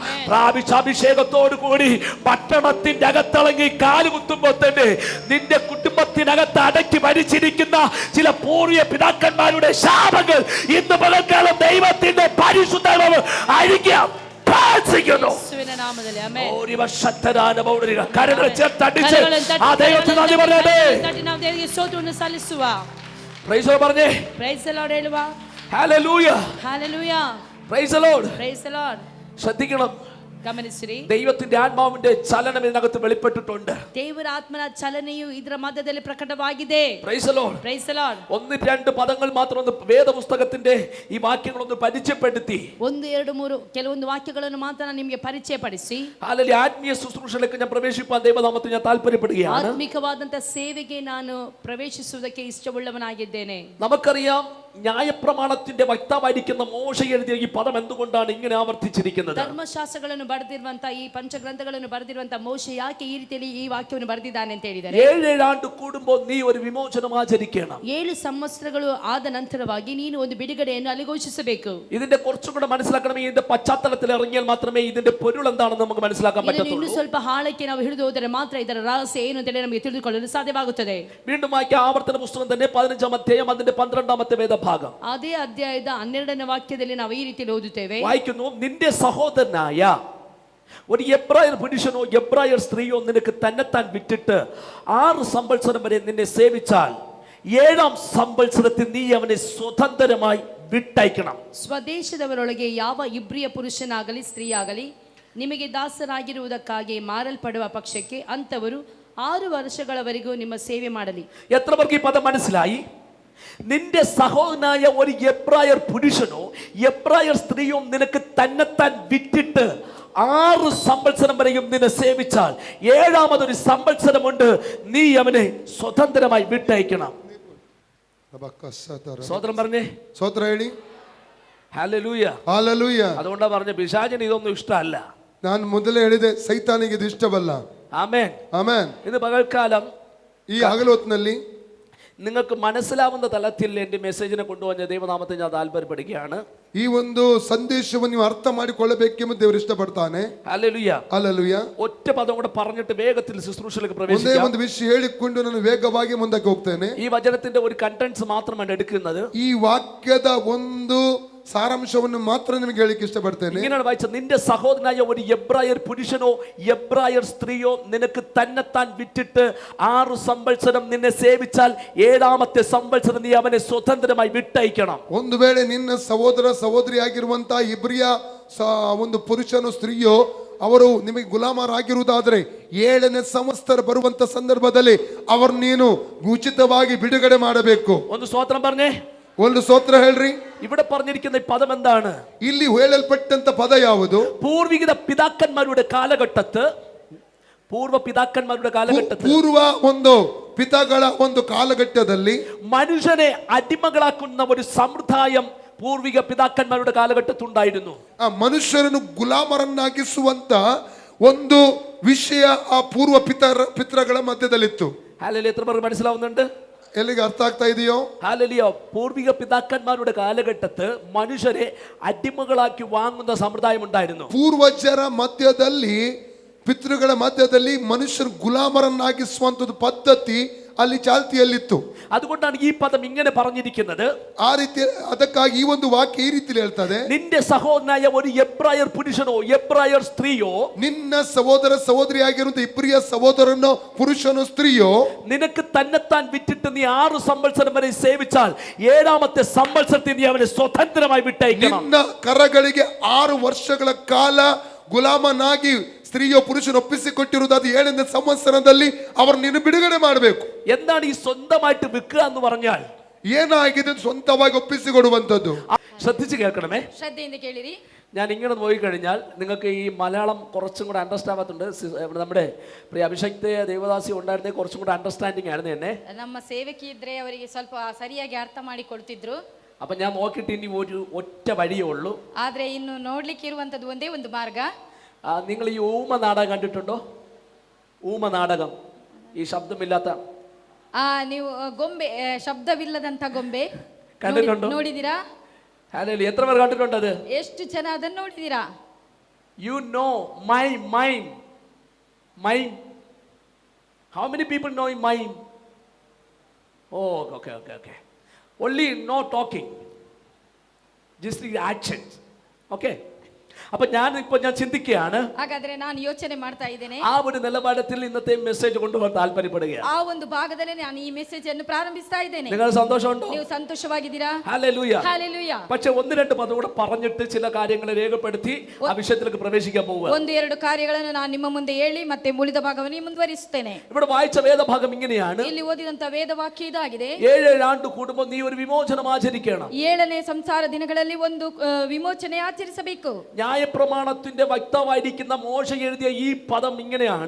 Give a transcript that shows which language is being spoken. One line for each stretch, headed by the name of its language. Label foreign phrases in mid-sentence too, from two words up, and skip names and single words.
Malayalam: പ്രാപിച്ച അഭിഷേകത്തോടു കൂടി പട്ടണത്തിന്റെ അകത്തിളങ്ങി കാലുകുത്തുമ്പോൾ തന്നെ നിന്റെ കുടുംബത്തിനകത്ത് അടക്കി ഭരിച്ചിരിക്കുന്ന ചില പൂർവ്വ പിതാക്കന്മാരുടെ ശാപങ്ങൾ ഇന്ന് പകൽക്കാലം ദൈവത്തിന്റെ പരിശുദ്ധാത്മാവ് അഴിക്കാൻ പ്രാർത്ഥിക്കുന്നു. കരങ്ങളെ ചേർത്തടിച്ച് ആ ദൈവത്തിന് നന്ദി പറയട്ടെ.
English: Praise the Lord
Malayalam: പറഞ്ഞേ.
English: Praise the Lord
Kannada: ಹೇಳುವ.
Malayalam: ഹല്ലേലൂയ, ഹല്ലേലൂയ.
English: Praise the Lord. Praise the Lord.
Malayalam: ശ്രദ്ധിക്കണം,
Kannada: ಗಮನಿಸಿರಿ.
Malayalam: ദൈവത്തിന്റെ ആത്മാവിന്റെ ചലനം ഇതിനകത്ത് വെളിപ്പെട്ടിട്ടുണ്ട്.
Kannada: ದೇವರ ಆತ್ಮನ ಚಲನೆಯು ಇದರ ಮಧ್ಯದಲ್ಲಿ ಪ್ರಕಟವಾಗಿದೆ.
English: Praise the Lord. Praise the Lord.
Malayalam: 1-2 പദങ്ങൾ മാത്രം ഒന്ന് വേദപുസ്തകത്തിന്റെ ഈ വാക്യങ്ങളൊന്ന് പരിചയപ്പെടുത്തി
Kannada: 1, 2, 3 ಕೆಲವೊಂದು ವಾಕ್ಯಗಳನ್ನು ಮಾತ್ರ ನಾನು ನಿಮಗೆ ಪರಿಚಯಪಡಿಸಿ
Malayalam: അല്ലെങ്കിൽ ആത്മീയ ശുശ്രൂഷയിലേക്ക് ഞാൻ പ്രവേശിപ്പാൻ ദൈവനാമത്തിൽ ഞാൻ താല്പര്യപ്പെടുകയാണ്.
Kannada: ಆತ್ಮಿಕವಾದಂತ ಸೇವೆಗೆ ನಾನು ಪ್ರವೇಶಿಸುವುದಕ್ಕೆ ಇಷ್ಟವುಳ್ಳವನಾಗಿದ್ದೇನೆ.
Malayalam: നമുക്കറിയാം, ന്യായപ്രമാണത്തിന്റെ വക്താവായിരിക്കുന്ന മോശ എഴുതിയ ഈ പദം എന്തുകൊണ്ടാണ് ഇങ്ങനെ ആവർത്തിച്ചിരിക്കുന്നത്?
Kannada: ಧರ್ಮಶಾಸ್ತ್ರಗಳನ್ನು ಬರೆದಿರುವಂತ ಈ ಪಂಚಗ್ರಂಥಗಳನ್ನು ಬರೆದಿರುವಂತ ಮೋಶೆ ಯಾಕೆ ಈ ರೀತಿಯಲ್ಲಿ ಈ ವಾಕ್ಯವನ್ನು ಬರೆದಿದ್ದಾನೆ ಅಂತ ಹೇಳಿದರೆ,
Malayalam: 7 ആണ്ട് കൂടുമ്പോൾ നീ ഒരു വിമോചനം ആചരിക്കണം.
Kannada: 7 ಸಂವತ್ಸರಗಳು ಆದ ನಂತರವಾಗಿ ನೀನು ಒಂದು ಬಿಡುಗಡೆಯನ್ನು ಅಲ್ಲಿ ಘೋಷಿಸಬೇಕು.
Malayalam: ഇതിന്റെ കുറച്ചും കൂടെ മനസ്സിലാക്കണമെങ്കിൽ ഇതിന്റെ പശ്ചാത്തലത്തിൽ ഇറങ്ങിയാൽ മാത്രമേ ഇതിന്റെ പൊരുൾ എന്താണെന്ന് നമുക്ക് മനസ്സിലാക്കാൻ പറ്റത്തുള്ളൂ.
Kannada: ಇನ್ನು ಸ್ವಲ್ಪ ಆಳಕ್ಕೆ ನಾವು ಹಿಡಿದು ಹೋದರೆ ಮಾತ್ರ ಇದರ ರಹಸ್ಯ ಏನು ಅಂತ ನಮಗೆ ತಿಳಿದುಕೊಳ್ಳಲು ಸಾಧ್ಯವಾಗುತ್ತದೆ.
Malayalam: വീണ്ടും വായിക്കാം, ആവർത്തന പുസ്തകം തന്നെ 15-ാം അധ്യായം അതിന്റെ 12-ാമത്തെ വേദഭാഗം.
Kannada: ಅದೇ ಅಧ್ಯಾಯದ 12ನೇ ವಾಕ್ಯದಲ್ಲಿ ನಾವು ಈ ರೀತಿಯಲ್ಲಿ ಓದುತ್ತೇವೆ.
Malayalam: വായിക്കുന്നു, നിന്റെ സഹോദരനായ ഒരു എബ്രായർ പുരുഷനോ എബ്രായർ സ്ത്രീയോ നിനക്ക് തന്നെത്താൻ വിറ്റിട്ട് 6 സംവത്സരം വരെ നിന്നെ സേവിച്ചാൽ 7-ാം സംവത്സരത്തിൽ നീ അവനെ സ്വതന്ത്രമായി വിട്ടയക്കണം.
Kannada: ಸ್ವದೇಶದವರೊಳಗೆ ಯಾವ ಇಬ್ರಿಯ ಪುರುಷನಾಗಲಿ ಸ್ತ್ರೀಯಾಗಲಿ ನಿಮಗೆ ದಾಸರಾಗಿರುವುದಕ್ಕಾಗಿ ಮಾರಲ್ಪಡುವ ಪಕ್ಷಕ್ಕೆ ಅಂಥವರು 6 ವರ್ಷಗಳವರೆಗೂ ನಿಮ್ಮ ಸೇವೆ ಮಾಡಲಿ.
Malayalam: എത്ര പേർക്ക് ഈ പദം മനസ്സിലായി? നിന്റെ സഹോദരനായ ഒരു എബ്രായർ പുരുഷനോ എബ്രായർ സ്ത്രീയോ നിനക്ക് തന്നെത്താൻ വിറ്റിട്ട് 6 സംവത്സരം വരെയും നിന്നെ സേവിച്ചാൽ 7ാമതൊരു സംവത്സരമുണ്ട്, നീ അവനെ സ്വതന്ത്രമായി വിട്ടയക്കണം. സ്വതന്ത്രം പറഞ്ഞേ,
Kannada: സ്വതന്ത്ര ಹೇಳಿ.
Malayalam: ഹല്ലേലൂയ, ഹല്ലേലൂയ. അതുകൊണ്ടാ പറഞ്ഞ പിശാചിന് ഇതൊന്നും ഇഷ്ടമല്ല.
Kannada: ನಾನು ಮೊದಲೇ ಹೇಳಿದೆ, ಸೈತಾನಿಗೆ ಇದು ಇಷ್ಟವಲ್ಲ.
Malayalam: ആമേൻ,
Kannada: ಆಮೆನ್.
Malayalam: ഇന്ന് പകൽക്കാലം
Kannada: ಈ ಹಗಲು ಹೊತ್ತಿನಲ್ಲಿ
Malayalam: നിങ്ങൾക്ക് മനസ്സിലാവുന്ന തലത്തിൽ എൻ്റെ മെസ്സേജിനെ കൊണ്ടുവന്ന ദൈവനാമത്തെ ഞാൻ താല്പര്യപ്പെടുകയാണ്.
Kannada: ಈ ಒಂದು ಸಂದೇಶವನ್ನು ನೀವು ಅರ್ಥ ಮಾಡಿಕೊಳ್ಳಬೇಕೆಂಬ ದೇವರು ಇಷ್ಟಪಡ್ತಾನೆ.
Malayalam: ഹല്ലേലൂയ,
Kannada: ಹಲ್ಲೆಲೂಯ.
Malayalam: ഒറ്റ പദം കൂടെ പറഞ്ഞിട്ട് വേഗത്തിൽ ശുശ്രൂഷയിലേക്ക്
Kannada: ಒಂದೇ
Malayalam: പ്രവേശിക്കാം.
Kannada: ಒಂದು ವಿಷಯ ಹೇಳಿಕೊಂಡು ನಾನು ವೇಗವಾಗಿ ಮುಂದಕ್ಕೆ ಹೋಗ್ತೇನೆ.
Malayalam: ഈ വചനത്തിന്റെ ഒരു കണ്ടന്റ്സ് മാത്രമാണ് എടുക്കുന്നത്.
Kannada: ಈ ವಾಕ್ಯದ ಒಂದು സാരാംശವನ್ನು ಮಾತ್ರ ನಿಮಗೆ ಹೇಳಿಕ್ಕೆ ಇಷ್ಟಪಡ್ತೇನೆ. ഇങ്ങനെയാണ് വായിച്ചത്, നിന്റെ സഹോദരനായ ഒരു എബ്രായർ പുരുഷനോ എബ്രായർ സ്ത്രീയോ നിനക്ക് തന്നെത്താൻ വിറ്റിട്ട് 6 സംവത്സരം നിന്നെ സേവിച്ചാൽ 7ാമത്തെ സംവത്സരം നീ അവനെ സ്വതന്ത്രമായി വിട്ടയക്കണം. ಒಂದು ವೇಳೆ ನಿನ್ನ ಸಹೋದರ ಸಹೋದರಿ ಆಗಿರುವಂತಹ ಇಬ್ರಿಯ ಒಂದು ಪುರುಷನು ಸ್ತ್ರೀಯೋ ಅವರು ನಿಮಗೆ ಗುಲಾಮರಾಗಿರುವುದಾದರೆ 7ನೇ ಸಂವತ್ಸರ ಬರುವಂತ ಸಂದರ್ಭದಲ್ಲಿ ಅವರು ನೀನು ಉಚಿತವಾಗಿ ಬಿಡುಗಡೆ ಮಾಡಬೇಕು.
Malayalam: ಒಂದು ಸ್ತೋತ್രം പറഞ്ഞേ,
Kannada: ಒಂದು ಸ್ತೋತ್ರ ಹೇಳ್ರಿ.
Malayalam: ഇവിടെ പറഞ്ഞിരിക്കുന്ന ഈ പദം എന്താണ്?
Kannada: ಇಲ್ಲಿ ಹೇಳಲ್ಪಟ್ಟಂತ ಪದ ಯಾವುದು?
Malayalam: പൂർവിക പിതാക്കന്മാരുടെ കാലഘട്ടത്ത്, പൂർവ പിതാക്കന്മാരുടെ കാലഘട്ടത്തിൽ,
Kannada: ಪೂರ್ವ ಒಂದು ಪಿತಾಗಳ ಒಂದು ಕಾಲಘಟ್ಟದಲ್ಲಿ
Malayalam: മനുഷ്യനെ അടിമകളാക്കുന്ന ഒരു സമ്പ്രദായം പൂർവിക പിതാക്കന്മാരുടെ കാലഘട്ടത്തുണ്ടായിരുന്നു.
Kannada: ಆ ಮನುಷ್ಯರನ್ನು ಗುಲಾಮರನ್ನಾಗಿಸುವಂತ ಒಂದು ವಿಷಯ ಆ ಪೂರ್ವ ಪಿತೃಗಳ ಮಧ್ಯದಲ್ಲಿತ್ತು.
Malayalam: ഹല്ലേലൂയ, എത്ര പേർക്ക് മനസ്സിലാവുന്നുണ്ട്?
Kannada: ಎಲ್ಲಿಗೆ ಅರ್ಥ ಆಗ್ತಾ ಇದೆಯೋ?
Malayalam: ഹല്ലേലൂയ. പൂർവിക പിതാക്കന്മാരുടെ കാലഘട്ടത്ത് മനുഷ്യരെ അടിമകളാക്കി വാങ്ങുന്ന സമ്പ്രദായം ഉണ്ടായിരുന്നു.
Kannada: ಪೂರ್ವಜರ ಮಧ್ಯದಲ್ಲಿ, ಪಿತೃಗಳ ಮಧ್ಯದಲ್ಲಿ ಮನುಷ್ಯರು ಗುಲಾಮರನ್ನಾಗಿಸುವಂತದ್ದು ಪದ್ಧತಿ ಅಲ್ಲಿ ಚಾಲ್ತಿಯಲ್ಲಿತ್ತು.
Malayalam: അതുകൊണ്ടാണ് ഈ പദം ഇങ്ങനെ പറഞ്ഞിരിക്കുന്നത്.
Kannada: ಆ ರೀತಿ, ಅದಕ್ಕಾಗಿ ಈ ಒಂದು ವಾಕ್ಯ ಈ ರೀತಿ ಹೇಳ್ತದೆ,
Malayalam: നിന്റെ സഹോദരനായ ഒരു എബ്രായർ പുരുഷനോ എബ്രായർ സ്ത്രീയോ
Kannada: ನಿನ್ನ ಸಹೋದರ ಸಹೋದರಿಯಾಗಿರುವಂತ ಇಬ್ರಿಯ ಸಹೋದರನೋ ಪುರುಷನೋ ಸ್ತ್ರೀಯೋ
Malayalam: നിനക്ക് തന്നെത്താൻ വിറ്റിട്ട് നീ 6 സംവത്സരം വരെ സേവിച്ചാൽ 7ാമത്തെ സംവത്സരത്തിൽ നീ അവനെ സ്വതന്ത്രമായി വിട്ടയക്കണം.
Kannada: ನಿನ್ನ ಕರಗಳಿಗೆ 6 ವರ್ಷಗಳ ಕಾಲ ಗುಲಾಮನಾಗಿ ಸ್ತ್ರೀಯೋ ಪುರುಷನ ಒಪ್ಪಿಸಿಕೊಟ್ಟಿರುವುದಾದ 7ನೇ ಸಂವತ್ಸರದಲ್ಲಿ ಅವರು ನೀನು ಬಿಡುಗಡೆ ಮಾಡಬೇಕು.
Malayalam: എന്താണ് ഈ സ്വന്തമായിട്ട് വിൽക്കുക എന്ന് പറഞ്ഞാൽ?
Kannada: ಏನಾಗಿದೆ ಸ್ವಂತವಾಗಿ ಒಪ್ಪಿಸಿಕೊಡುವಂತದ್ದು.
Malayalam: ശ്രദ്ധിച്ചു കേൾക്കണമേ,
Kannada: ಶ್ರದ್ಧೆಯಿಂದ ಕೇಳಿರಿ.
Malayalam: ഞാൻ ഇങ്ങനെ പോയി കഴിഞ്ഞാൽ നിങ്ങൾക്ക് ഈ മലയാളം കുറച്ചും കൂടെ അണ്ടർസ്റ്റാൻഡ് ആവാത്തുണ്ട്. നമ്മുടെ പ്രിയ അഭിഷക്ത ദേവദാസി ഉണ്ടായിരുന്നേ കുറച്ചും കൂടെ അണ്ടർസ്റ്റാൻഡിങ് ആയിരുന്നു എന്നെ.
Kannada: ನಮ್ಮ ಸೇವಕಿ ಇದ್ರೆ ಅವರಿಗೆ ಸ್ವಲ್ಪ ಸರಿಯಾಗಿ ಅರ್ಥ ಮಾಡಿ ಕೊಡ್ತಿದ್ರು.
Malayalam: അപ്പൊ ഞാൻ നോക്കിയിട്ട് ഇനി ഒരു ഒറ്റ വഴിയേ ഉള്ളൂ.
Kannada: ಆದ್ರೆ ಇನ್ನು ನೋಡ್ಲಿಕ್ಕೆ ಇರುವಂತದ್ದು ಒಂದೇ ಒಂದು ಮಾರ್ಗ.
Malayalam: നിങ്ങൾ ഈ ഊമ നാടകം കണ്ടിട്ടുണ്ടോ? ഊമ നാടകം, ಈ ಶಬ್ದಮಿല്ലാത്ത,
Kannada: ನೀವು ಗೊಂಬೆ, ಶಬ್ದವಿಲ್ಲದಂತ ಗೊಂಬೆ
Malayalam: കണ്ടിട്ടുണ്ടോ?
Kannada: ನೋಡಿದೀರಾ?
Malayalam: ഹല്ലേലൂയ, എത്ര പേർ കണ്ടിട്ടുണ്ട് അത്?
Kannada: ಎಷ್ಟು ಜನ ಅದನ್ನು ನೋಡಿದೀರಾ?
English: You know mime. How many people know mime? Oh, okay. Only no talking, just the actions.
Malayalam: Okay. അപ്പൊ ഞാൻ ചിന്തിക്കുകയാണ്,
Kannada: ಹಾಗಾದ್ರೆ ನಾನು ಯೋಚನೆ ಮಾಡ್ತಾ ಇದ್ದೇನೆ,
Malayalam: ആ ഒരു നിലപാടത്തിൽ ഇന്നത്തെ മെസ്സേജ് കൊണ്ടുപോകാൻ താല്പര്യപ്പെടുകയാണ്.
Kannada: ಆ ಒಂದು ಭಾಗದಲ್ಲಿ ನಾನು ಈ ಮೆಸೇಜ್ ಅನ್ನು ಪ್ರಾರಂಭಿಸ್ತಾ ಇದ್ದೇನೆ.
Malayalam: നിങ്ങൾ സന്തോഷമുണ്ടോ?
Kannada: ನೀವು ಸಂತೋಷವಾಗಿದ್ದೀರಾ?
Malayalam: ഹല്ലേലൂയ,
Kannada: ಹಲ್ಲೆಲೂಯ.
Malayalam: പക്ഷെ 1-2 പദം കൂടെ പറഞ്ഞിട്ട് ചില കാര്യങ്ങൾ രേഖപ്പെടുത്തി ആ വിഷയത്തിലേക്ക് പ്രവേശിക്കാൻ പോവുക.
Kannada: 1-2 ಕಾರ್ಯಗಳನ್ನು ನಾನು ನಿಮ್ಮ ಮುಂದೆ ಹೇಳಿ ಮತ್ತೆ ಉಳಿದ ಭಾಗವನ್ನು ಮುಂದುವರಿಸುತ್ತೇನೆ.
Malayalam: ഇവിടെ വായിച്ച വേദഭാഗം ഇങ്ങനെയാണ്.
Kannada: ಇಲ್ಲಿ ಓದಿದಂತ ವೇದವಾಕ್ಯ ಇದಾಗಿದೆ.
Malayalam: 7 ಆಂಡು കൂടുമ്പോൾ നീ ഒരു വിമോചനം ആചരിക്കണം.
Kannada: 7ನೇ ಸಂಸಾರ ದಿನಗಳಲ್ಲಿ ಒಂದು ವಿಮೋಚನೆ ಆಚರಿಸಬೇಕು.
Malayalam: ന്യായപ്രമാണത്തിന്റെ വക്താവായിരിക്കുന്ന മോശ എഴുതിയ ഈ പദം ഇങ്ങനെയാണ്.